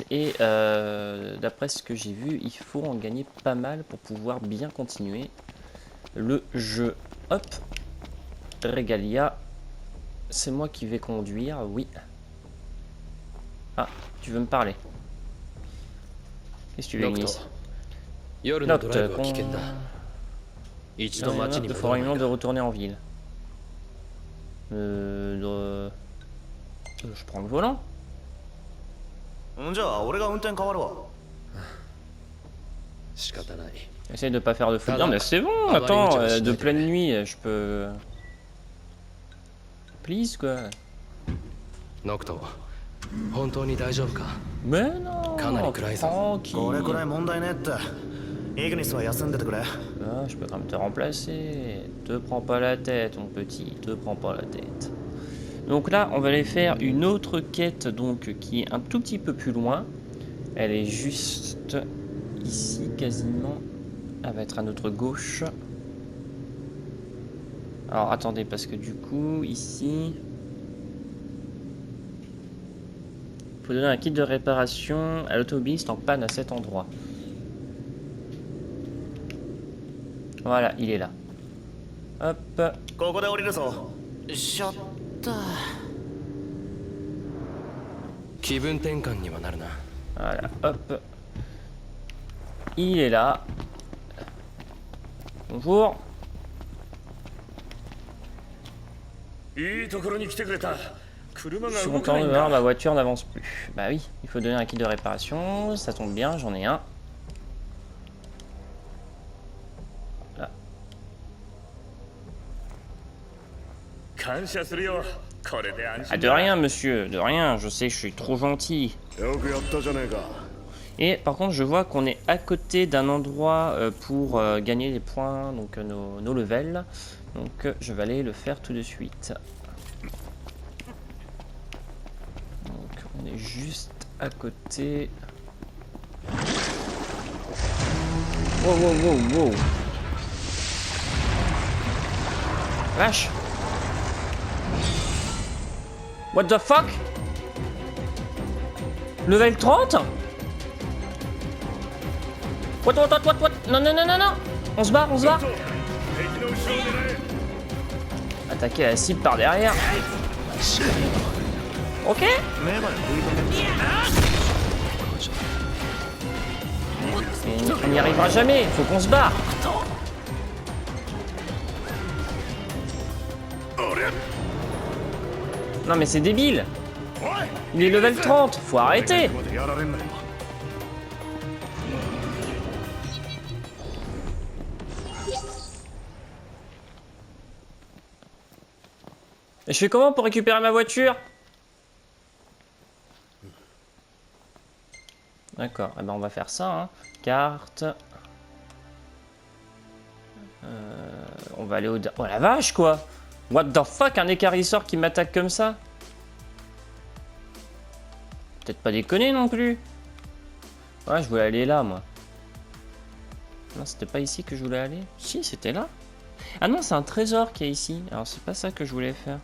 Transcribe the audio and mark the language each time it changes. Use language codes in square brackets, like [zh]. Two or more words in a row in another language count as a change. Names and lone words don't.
[fr] Et d'après ce que j'ai vu, il faut en gagner pas mal pour pouvoir bien continuer le jeu. Hop. Regalia. C'est moi qui vais conduire, oui. Ah, tu veux me parler? Qu'est-ce que tu veux, Ignis? [ja] 夜のドライブは危険だ。一度街に [fr] de [ja] 戻 [fr] fera [ja] ら [fr] une [ja] ない [fr] de [ja] か。 [fr] retourner en ville. Je prends le volant. [ja] じゃあ俺が運転変わるわ。仕方ない。 [fr] Essaye de pas faire de feu. Ah Non non. mais c'est bon, Ah bah, attends, limite, je de vais pleine nuit, je peux... Please quoi. [ja] ノクト、本当に大丈夫か？ [fr] Mais non, [ja] かなり暗いぞ。これくらい [fr] tranquille. [ja] 問題ねって。イグニスは休んでてくれ。 [fr] Ah, je peux quand même te remplacer. Te prends pas la tête, mon petit, te prends pas la tête. Donc là, on va aller faire une autre quête donc qui est un tout petit peu plus loin. Elle est juste ici quasiment. Elle va être à notre gauche. Alors attendez, parce que du coup, ici... Il faut donner un kit de réparation à l'automobiliste en panne à cet endroit. Voilà, il est là. Hop. [ja] ここで降りるぞ。しょった。気分転換にはなるな。 [fr] Voilà, hop. Il est là. Bonjour. [ja] いいところに来てくれた。車 [fr] Je [ja] が [fr] suis [ja] 動か [fr] content [ja] ない [fr] de [ja] ん [fr] voir [ja] だ。 [fr] ma voiture n'avance plus. Bah oui, il faut donner un kit de réparation. Ça tombe bien, j'en ai un. Là. [ja] 感謝するよ。これで安 [fr] Ah, [ja] 心 [fr] de [ja] だ。 [fr] rien, monsieur, de rien. Je sais, je suis trop gentil. [ja] よくやったじゃねえか。 [fr] Et par contre, je vois qu'on est à côté d'un endroit pour gagner des points, donc nos levels. Donc je vais aller le faire tout de suite. Donc on est juste à côté. Wow, wow, wow, wow. Vache. [en] What the fuck? Level 30? What? [fr] Non, non, non, non, non. On se barre, on se barre. [ja] 敵の後ろを狙え。 [fr] Attaquer la cible par derrière. Ok. [ja] 目まで食い止める。 [fr] Et on n'y arrivera jamais, faut qu'on se barre. Non mais c'est débile. Il est level 30, faut arrêter. [ja] までやられんなよ。 [fr] Et je fais comment pour récupérer ma voiture? D'accord, eh ben on va faire ça, hein. Carte. On va aller au... Oh la vache quoi. [en] What the fuck, [fr] un écarisseur qui m'attaque comme ça? Peut-être pas déconner non plus. Ouais, je voulais aller là moi. Non, c'était pas ici que je voulais aller. Si, c'était là. Ah non, c'est un trésor qui est ici. Alors c'est pas ça que je voulais faire.